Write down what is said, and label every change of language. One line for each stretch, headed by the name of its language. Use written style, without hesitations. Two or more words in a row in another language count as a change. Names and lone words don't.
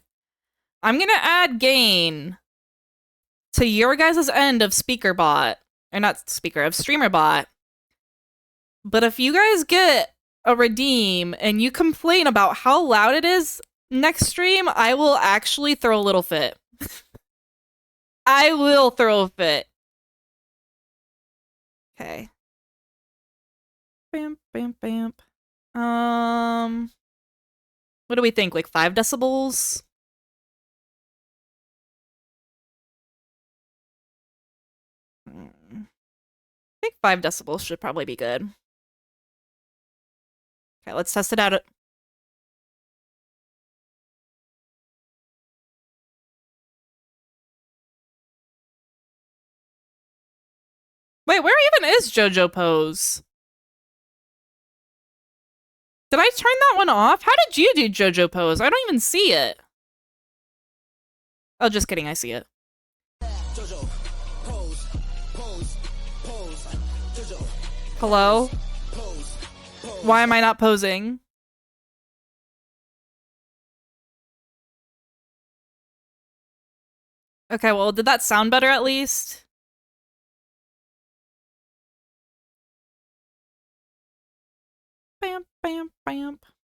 English: I'm gonna add gain to your guys' end of speaker bot. Or not speaker, of streamer bot. But if you guys get a redeem and you complain about how loud it is next stream, I will actually throw a little fit. I will throw a fit. Okay. Bam, bam, bam. What do we think? Like 5 decibels? I think 5 decibels should probably be good. Okay, let's test it out. Wait, where even is JoJo Pose? Did I turn that one off? How did you do JoJo Pose? I don't even see it. Oh, just kidding, I see it. JoJo, pose, pose, pose. JoJo, hello? Pose, pose. Why am I not posing? Okay, well, did that sound better at least? Bam, bam, bam.